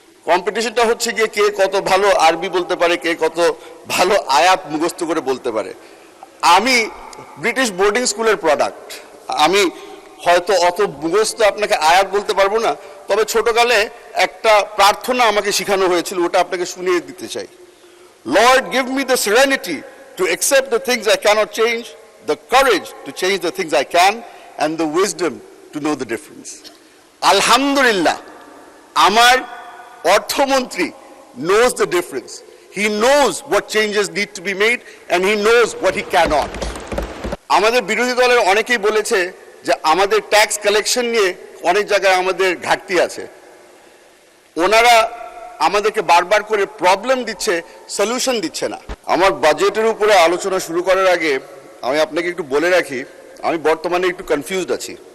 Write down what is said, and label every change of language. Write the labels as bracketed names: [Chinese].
[Bangla] কম্পিটিশনটা হচ্ছে গিয়ে কে কত ভালো আরবি বলতে পারে, কে কত ভালো আয়াত মুখস্থ করে বলতে পারে। আমি ব্রিটিশ বোর্ডিং স্কুলের প্রোডাক্ট। আমি হয়তো অত মুখস্থ আপনাকে আয়াত বলতে পারবো না, তবে ছোটকালে একটা প্রার্থনা আমাকে শেখানো হয়েছিল, ওটা আপনাকে শুনিয়ে দিতে চাই। [English] Lord, give me the serenity to accept the things I cannot change, the courage to change the things I can, and the wisdom to know the difference. Alhamdulillah, [Bangla] আমার অর্থমন্ত্রী [English] knows the difference. He knows what changes need to be made and he knows what he cannot. [Bangla] আমাদের বিরোধী দলের অনেকেই বলেছে যে আমাদের tax collection নিয়ে অনেক জায়গায় আমাদের ঘাটতি আছে। ওনারা আমাদেরকে বারবার করে প্রবলেম দিচ্ছে, সলিউশন দিচ্ছে না। আমার বাজেটের উপরে আলোচনা শুরু করার আগে আমি আপনাকে একটু বলে রাখি, আমি বর্তমানে একটু কনফিউজড আছি।